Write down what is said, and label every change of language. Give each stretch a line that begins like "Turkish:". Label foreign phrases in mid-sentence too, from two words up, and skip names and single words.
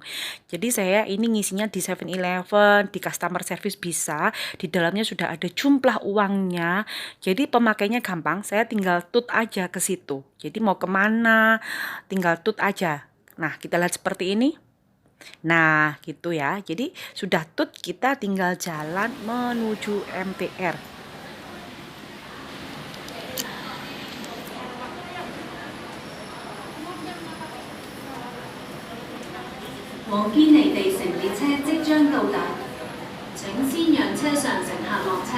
Indonesian: Jadi saya ini ngisinya di 7-Eleven, di
English: customer service
Indonesian: bisa, di dalamnya sudah ada jumlah uangnya. Jadi pemakainya gampang, saya tinggal tut aja ke situ. Jadi mau kemana, tinggal tut aja. Nah, kita lihat seperti ini. Nah, gitu ya. Jadi sudah tut, kita tinggal jalan menuju MTR.
Cantonese: 往堅尼地城列車即將到達，請先讓車上乘客落車。